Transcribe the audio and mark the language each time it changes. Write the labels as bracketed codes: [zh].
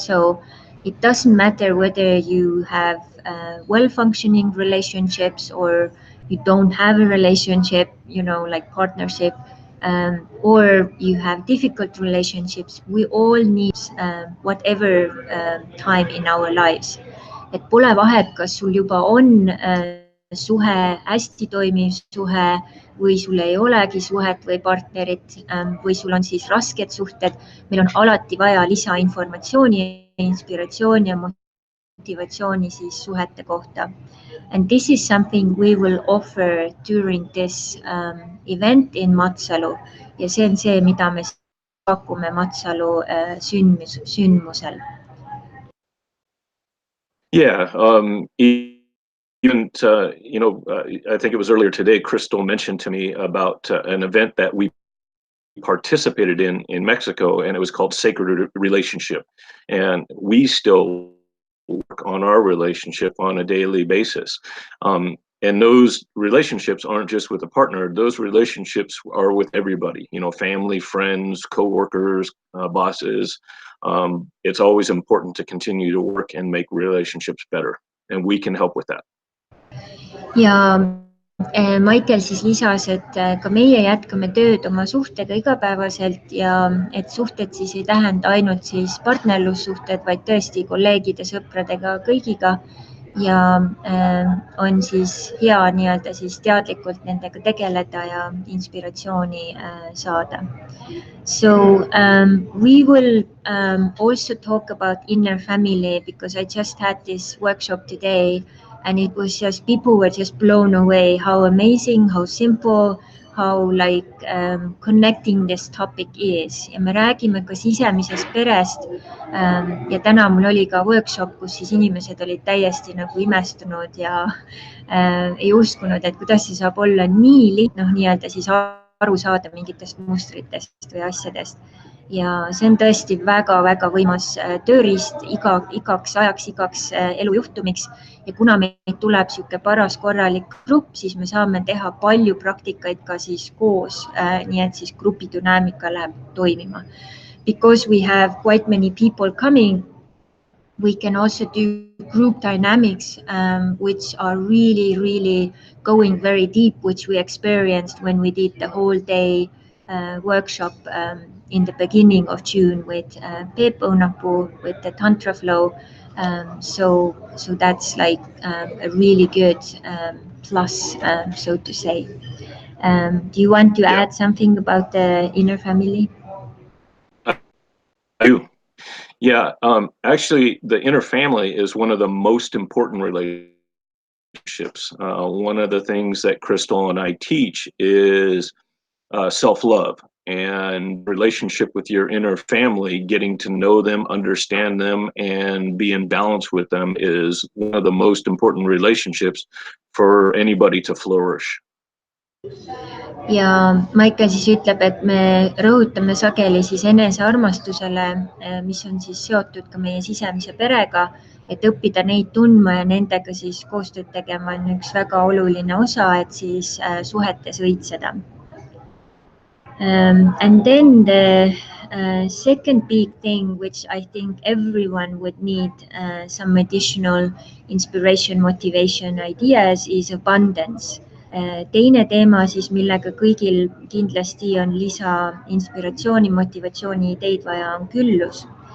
[en] So it doesn't matter whether you have well-functioning relationships or you don't have a relationship, you know, like partnership, or you have difficult relationships. We all need whatever time in our lives. [et] Et pole vahet, kas sul juba on suhe, hästi toimiv suhe või sul ei olegi suhet või partnerit või sul on siis rasked suhted. Meil on alati vaja lisainformatsiooni, inspiratsiooni ja motivatsiooni siis suhete kohta. [en] And this is something we will offer during this event in Matsalu. [et] Ja see on see, mida me pakume Matsalu sündmusel. [en] Yeah, even, you know, I think it was earlier today, Crystal mentioned to me about an event that we participated in Mexico, and it was called Sacred Relationship. And we still work on our relationship on a daily basis. And those relationships aren't just with a partner, those relationships are with everybody, you know, family, friends, co-workers, bosses. It's always important to continue to work and make relationships better, and we can help with that. [et] Ja Maicel siis lisas, et ka meie jätkame tööd oma suhtega igapäevaselt ja et suhted siis ei tähenda ainult siis partnerlussuhted, vaid tõesti kolleegide, sõpradega, kõigiga. Ja on siis hea nii-öelda siis teadlikult nendega tegeleda ja inspiratsiooni saada. [en] So we will also talk about inner family, because I just had this workshop today and it was just, people were just blown away how amazing, how simple, how like connecting this topic is. [et] Ja me räägime ka sisemisest perest. Ja täna mul oli ka workshop, kus siis inimesed olid täiesti nagu imestunud ja ei uskunud, et kuidas see saab olla nii lihtne, nii-öelda siis aru saada mingitest mustritest või asjadest. Ja see on tõesti väga-väga võimas tööriist igaks ajaks, igaks elujuhtumiks. Ja kuna meid tuleb siuke paras korralik grupp, siis me saame teha palju praktikaid ka siis koos, nii et siis grupidünaamika läheb toimima. [en] Because we have quite many people coming, we can also do group dynamics, which are really, really going very deep, which we experienced when we did the whole day workshop in the beginning of June with Peep Unapu, with the Tantra flow. So that's like a really good plus, so to say. Do you want to add something about the inner family? I do. Yeah, actually, the inner family is one of the most important relationships. One of the things that Crystal and I teach is self-love, and relationship with your inner family, getting to know them, understand them, and be in balance with them is one of the most important relationships for anybody to flourish. [et] Ja Maika siis ütleb, et me rõhutame sageli siis enesearmastusele, mis on siis seotud ka meie sisemise perega, et õppida neid tundma ja nendega siis koostööd tegema on üks väga oluline osa, et siis suhetes õitseda. [en] And then the second big thing, which I think everyone would need some additional inspiration, motivation, ideas, is abundance. [et] Teine teema siis, millega kõigil kindlasti on lisa inspiratsiooni, motivatsiooni, ideid vaja, on küllus.